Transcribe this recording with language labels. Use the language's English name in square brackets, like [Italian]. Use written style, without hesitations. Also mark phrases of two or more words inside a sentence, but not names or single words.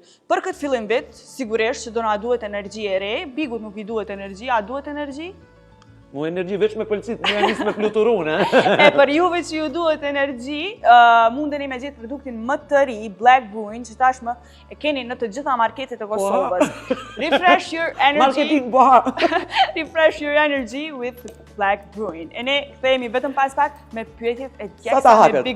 [Albanian] Për këtë fillim vit, sigurisht që do na duhet energji e re, Bigut nuk i duhet energji, a duhet energji? Mu energji veç me pëlqit, mu e nisë me fluturun, E për juve që ju duhet energji, mundeni me gjetë produktin më të ri, Black Brewing, që tashmë e keni në të gjitha marketet e Kosovës. [English] Refresh your energy. [Albanian] Marketing boha. [English] Refresh your energy with Black Brewing. [Albanian] E ne kthehemi vetëm pas pak me pyetjet e Sa ta djegsa me hapet?